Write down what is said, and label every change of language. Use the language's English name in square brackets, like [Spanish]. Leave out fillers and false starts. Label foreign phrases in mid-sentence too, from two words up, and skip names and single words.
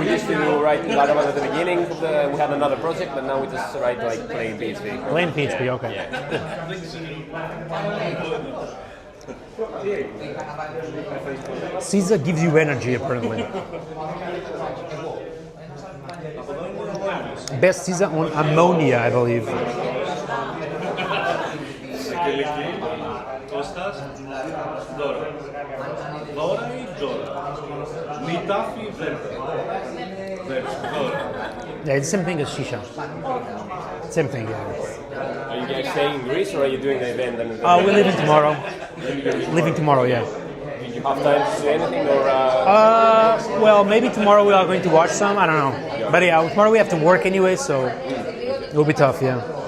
[English] We used to write Laravel at the beginning. We had another project, but now we just write like plain PHP. Plain PHP, okay. Yeah. Caesar gives you energy, apparently. Best Caesar on ammonia, I believe. Κώστας, Δώρα. Δώρα ή Τζόρα. Meetup ή Δώρα. Yeah, it's the same thing as Shisha. Same thing, yeah. Are you guys staying in Greece or are you doing the event? We're leaving tomorrow. Leaving tomorrow, yeah. Did you have time to see anything or? Well, maybe tomorrow we are going to watch some. I don't know. But yeah, tomorrow we have to work anyway, so it will be tough, yeah.